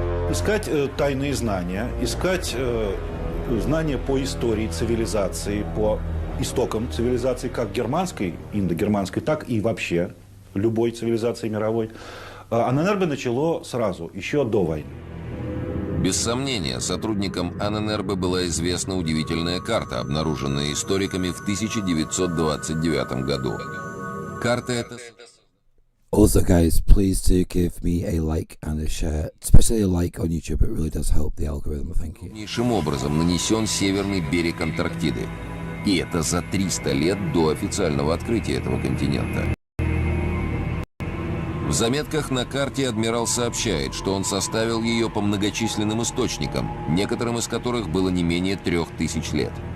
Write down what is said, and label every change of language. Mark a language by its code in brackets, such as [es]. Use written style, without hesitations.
[ru] Искать тайные знания, искать знания по истории цивилизации, по истокам цивилизации, как германской, индогерманской, так и вообще любой цивилизации мировой, Анненербе начало сразу, еще до войны. Без сомнения, сотрудникам Анненербе была известна удивительная карта, обнаруженная историками в 1929 году. Карта эта... [en] Also, guys, please do give me a like and a share, especially a like on YouTube. It really does help the algorithm. Thank you. [ru] Крупнейшим образом нанесен северный берег Антарктиды. И это за 300 лет до официального открытия этого континента. В заметках на карте адмирал сообщает, что он составил ее по многочисленным источникам, некоторым из которых было не менее 3000 лет.